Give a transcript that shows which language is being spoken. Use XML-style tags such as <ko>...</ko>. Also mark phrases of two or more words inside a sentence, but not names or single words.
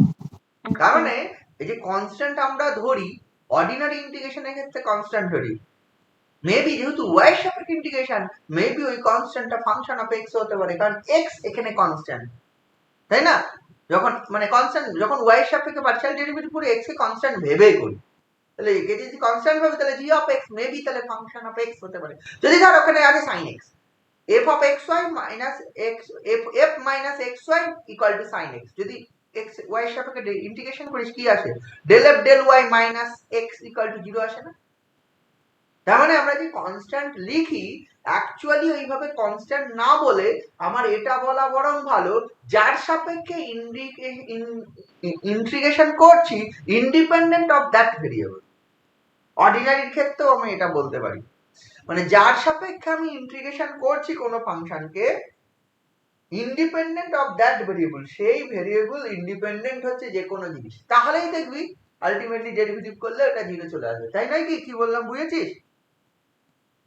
<bn>কারণে এই যে কনস্ট্যান্ট আমরা ধরি অর্ডিনারি ইন্টিগ্রেশনের ক্ষেত্রে কনস্ট্যান্ট ধরি, মেবি যেহেতু ওয়াই এর সাপেক্ষে ইন্টিগ্রেশন মেবি ওই কনস্ট্যান্টটা</bn> <en>function of x</en> <bn>হতে পারে, কারণ এক্স এখানে কনস্ট্যান্ট, তাই না, যখন মানে কনস্ট্যান্ট যখন ওয়াই এর সাপেক্ষে</bn> <en>partial derivative</en> <bn>করি এক্স কে কনস্ট্যান্ট ভেবেই করি, তাহলে একে যদি কনস্ট্যান্ট ভাবে তাহলে</bn> <en>g of x</en> <bn>মেবি তাহলে</bn> <en>function of x</en> <bn>হতে পারে, যদি ধর ওখানে আছে</bn> <en>sin x, f of xy minus x f minus xy equal to sin x,</en> <bn>যদি x y এর সাপেক্ষে ইন্টিগ্রেশন করিস কি আসে</bn> <en>del f del y minus x equal to 0</en> <bn>আসে না, তার মানে আমরা যে কনস্ট্যান্ট লিখি অ্যাকচুয়ালি ওইভাবে কনস্ট্যান্ট না বলে আমার এটা বলা বরং ভালো যার সাপেক্ষে ইন্টিগ্রেশন করছি</bn> <en>independent of that variable,</en> <bn>অর্ডিনারির ক্ষেত্রেও আমি এটা বলতে পারি, মানে যার সাপেক্ষে আমি ইন্টিগ্রেশন করছি কোনো ফাংশনকে</bn> <en>independent of that variable,</en> <bn>সেই ভেরিয়েবল ইন্ডিপেন্ডেন্ট হচ্ছে যে কোনো জিনিস, তাহলেই দেখবি আলটিমেটলি ডেরিভেটিভ করলে এটা জিরো চলে আসবে, তাই নয় কি, কি বললাম বুঝেছিস,</bn>